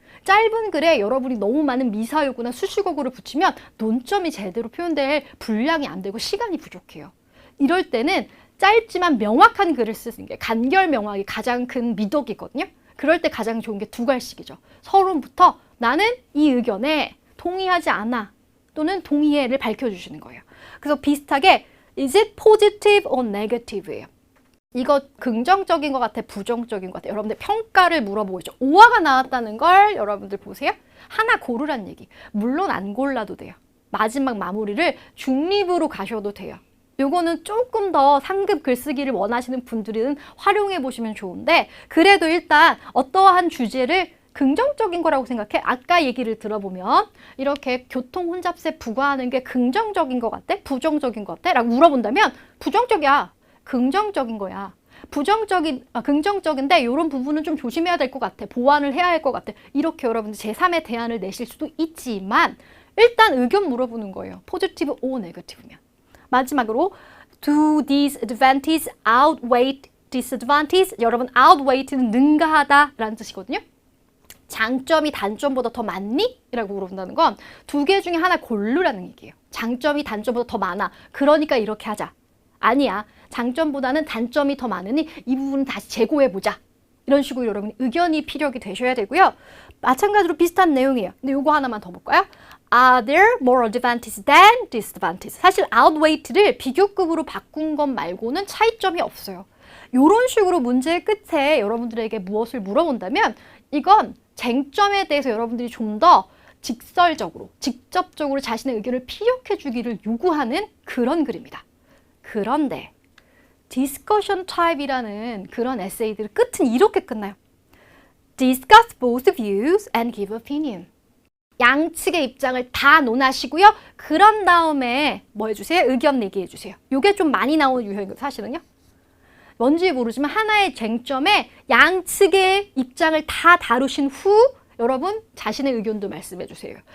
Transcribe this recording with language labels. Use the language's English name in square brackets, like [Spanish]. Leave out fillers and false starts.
[Korean] 짧은 글에 여러분이 너무 많은 미사여구나 수식어구를 붙이면 논점이 제대로 표현될 분량이 안 되고 시간이 부족해요. 이럴 때는 짧지만 명확한 글을 쓰는 게 간결 명확이 가장 큰 미덕이거든요. 그럴 때 가장 좋은 게 두 갈식이죠. 서론부터 나는 이 의견에 동의하지 않아 또는 동의해를 밝혀주시는 거예요. [English] 그래서 비슷하게 is it positive or negative [Korean] 예요. 이거 긍정적인 것 같아, 부정적인 것 같아. 여러분들 평가를 물어보죠. 오화가 나왔다는 걸 여러분들 보세요. 하나 고르란 얘기. 물론 안 골라도 돼요. 마지막 마무리를 중립으로 가셔도 돼요. 요거는 조금 더 상급 글쓰기를 원하시는 분들은 활용해 보시면 좋은데 그래도 일단 어떠한 주제를 긍정적인 거라고 생각해? 아까 얘기를 들어보면 이렇게 교통 혼잡세 부과하는 게 긍정적인 것 같아? 부정적인 것 같아? 라고 물어본다면 부정적이야. 긍정적인 거야. 긍정적인데 이런 부분은 좀 조심해야 될 것 같아. 보완을 해야 할 것 같아. 이렇게 여러분들 제3의 대안을 내실 수도 있지만 일단 의견 물어보는 거예요. 포지티브 or 네거티브면. 마지막으로 [English] do these advantages outweigh disadvantages? [Korean] 여러분 outweight는 능가하다 라는 뜻이거든요. 장점이 단점보다 더 많니? 라고 물어본다는 건 두 개 중에 하나 고르라는 얘기예요. 장점이 단점보다 더 많아. 그러니까 이렇게 하자. 아니야. 장점보다는 단점이 더 많으니 이 부분은 다시 재고해보자. 이런 식으로 여러분이 의견이 필요하게 되셔야 되고요. 마찬가지로 비슷한 내용이에요. 근데 요거 하나만 더 볼까요? [English] Are there more advantages than disadvantages? [Korean] 사실 outweight를 비교급으로 바꾼 것 말고는 차이점이 없어요. 이런 식으로 문제의 끝에 여러분들에게 무엇을 물어본다면 이건 쟁점에 대해서 여러분들이 좀 더 직설적으로, 직접적으로 자신의 의견을 피력해 주기를 요구하는 그런 글입니다. 그런데 discussion type이라는 그런 에세이들의 끝은 이렇게 끝나요. [English] Discuss both views and give opinion. [Korean] 양측의 입장을 다 논하시고요. 그런 다음에 뭐 해주세요? 의견 내기 해주세요. 이게 좀 많이 나오는 유형이거든요. 사실은요. 뭔지 모르지만 하나의 쟁점에 양측의 입장을 다 다루신 후 여러분 자신의 의견도 말씀해 주세요.